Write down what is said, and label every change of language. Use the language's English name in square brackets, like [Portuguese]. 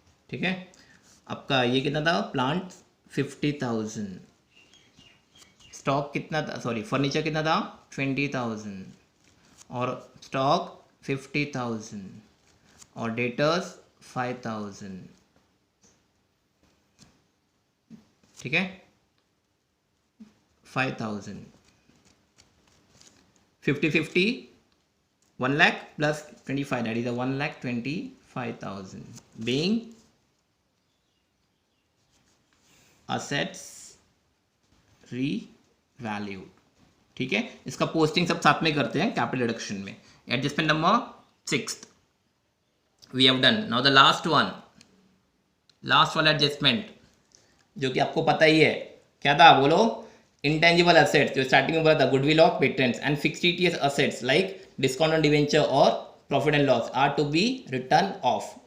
[Hindi] ठीक है, आपका ये कितना था, प्लांट 50,000, स्टॉक कितना था, सॉरी फर्नीचर कितना था 20,000, और स्टॉक 50,000, और डेटर्स 5,000। ठीक है, [English] 5,000, 50-50 1 lakh plus 25, that is a 1,25,000 being assets revalued। [Hindi] ठीक है, इसका पोस्टिंग सब साथ में करते हैं कैपिटल रिडक्शन में। Adjustment number 6 [English] We have done. Now the last one, [Hindi] last वाला एडजस्टमेंट जो कि आपको पता ही है, क्या था बोलो, [English] Intangible assets, जो starting में बोला था, goodwill of patents and fixed assets like discount on debenture और profit and loss are to be written off.